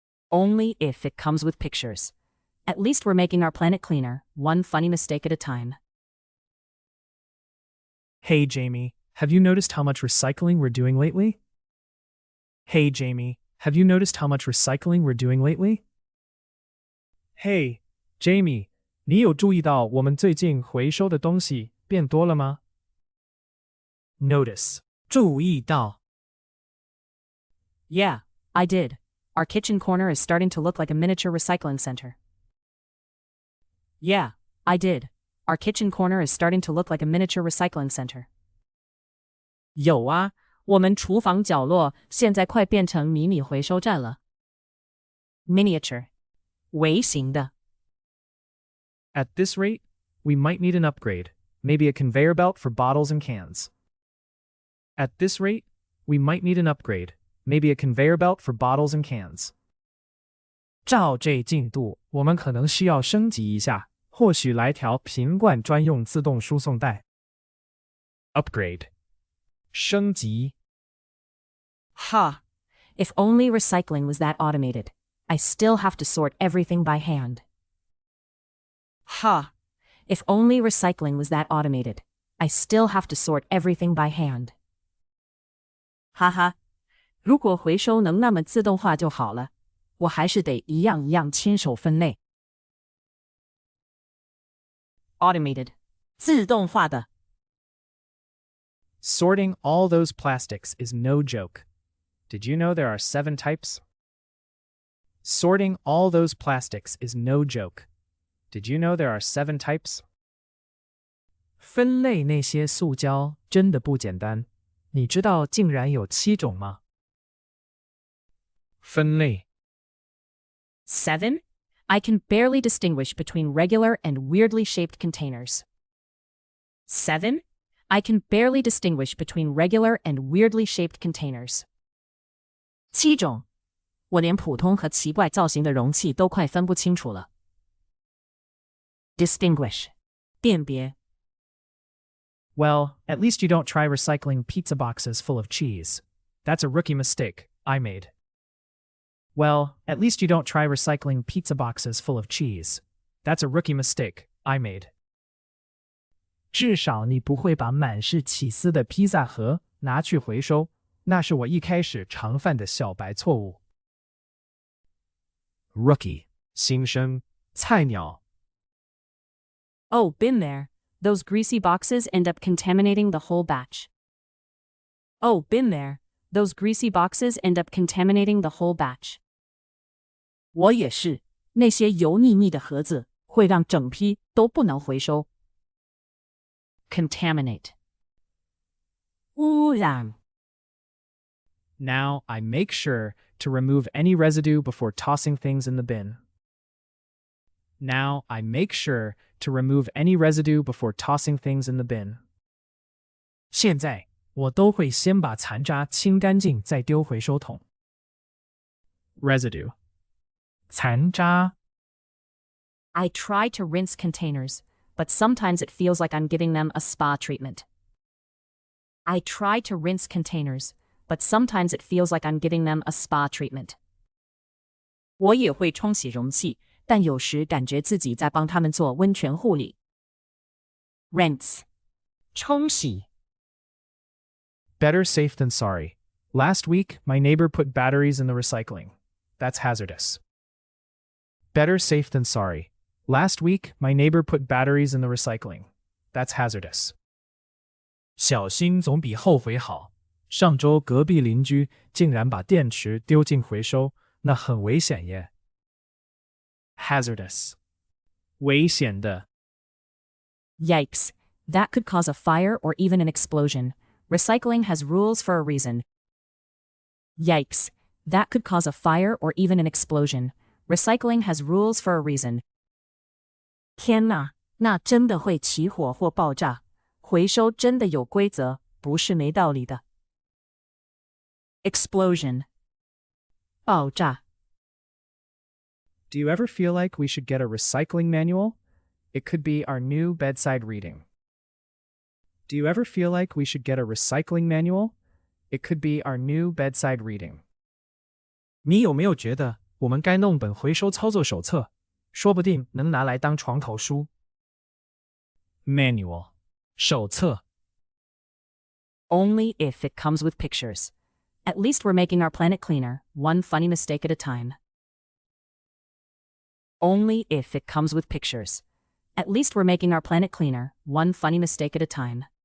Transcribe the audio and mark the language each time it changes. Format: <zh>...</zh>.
<en>Only if it comes with pictures. At least we're making our planet cleaner, one funny mistake at a time. Hey, Jamie, have you noticed how much recycling we're doing lately? Hey, Jamie, have you noticed how much recycling we're doing lately?</en> <zh>Hey, Jamie, 你有注意到我们最近回收的东西变多了吗?</zh> <en>Notice. 注意到. Yeah, I did. Our kitchen corner is starting to look like a miniature recycling center. Yeah, I did. Our kitchen corner is starting to look like a miniature recycling center.</en> <zh>有啊，我们厨房角落现在快变成迷你回收站了。</zh> <en>Miniature. 微型的。 At this rate, we might need an upgrade, maybe a conveyor belt for bottles and cans. At this rate, we might need an upgrade, maybe a conveyor belt for bottles and cans.</en> <zh>照这进度，我们可能需要升级一下，或许来条瓶罐专用自动输送带。</zh> <en>Upgrade. 升级。 Ha! If only recycling was that automated. I still have to sort everything by hand. Ha! If only recycling was that automated. I still have to sort everything by hand.</en> <zh>哈哈，如果回收能那么自动化就好了，我还是得一样一样亲手分类。</zh> <en>Automated. 自动化的。 Sorting all those plastics is no joke. Did you know there are 7 types? Sorting all those plastics is no joke. Did you know there are 7 types?</en> <zh>分类那些塑胶真的不简单。你知道竟然有7种吗？分类。</zh> <en>7? I can barely distinguish between regular and weirdly shaped containers. 7? I can barely distinguish between regular and weirdly shaped containers.</en> <zh>7种，我连普通和奇怪造型的容器都快分不清楚了。</zh> <en>Distinguish. 辨别。 Well, at least you don't try recycling pizza boxes full of cheese. That's a rookie mistake I made. Well, at least you don't try recycling pizza boxes full of cheese. That's a rookie mistake I made.</en> <zh>至少你不会把满是起司的披萨盒拿去回收，那是我一开始常犯的小白错误。</zh> <en>Rookie. 新生，菜鸟。 Oh, been there. Those greasy boxes end up contaminating the whole batch. Oh, been there. Those greasy boxes end up contaminating the whole batch.</en> <zh>我也是，那些油腻腻的盒子会让整批都不能回收。</zh> <en>Contaminate. 污染。 Now I make sure to remove any residue before tossing things in the bin. Now I make sure to remove any residue before tossing things in the bin.</en> <zh>现在我都会先把残渣清干净再丢回收桶。</zh> <en>Residue. 残渣。 I try to rinse containers, but sometimes it feels like I'm giving them a spa treatment. I try to rinse containers, but sometimes it feels like I'm giving them a spa treatment.</en> <zh>我也会冲洗容器，但有时感觉自己在帮他们做温泉护理。</zh> <en>Rinse. 冲洗。 Better safe than sorry. Last week, my neighbor put batteries in the recycling. That's hazardous. Better safe than sorry. Last week, my neighbor put batteries in the recycling. That's hazardous.</en> <zh>小心总比后悔好。上周隔壁邻居竟然把电池丢进回收，那很危险耶。Hazardous. 危险的。</zh> <en>Yikes. That could cause a fire or even an explosion. Recycling has rules for a reason. Yikes. That could cause a fire or even an explosion. Recycling has rules for a reason.</en> <zh>天哪，那真的会起火或爆炸。回收真的有规则，不是没道理的。</zh> <en>Explosion. 爆炸。 Do you ever feel like we should get a recycling manual? It could be our new bedside reading. Do you ever feel like we should get a recycling manual? It could be our new bedside reading.</en> <zh>你有没有觉得我们该弄本回收操作手册？说不定能拿来当床头书。</zh> <en>Manual. 手册。 Only if it comes with pictures. At least we're making our planet cleaner, one funny mistake at a time. Only if it comes with pictures. At least we're making our planet cleaner, one funny mistake at a time.</en>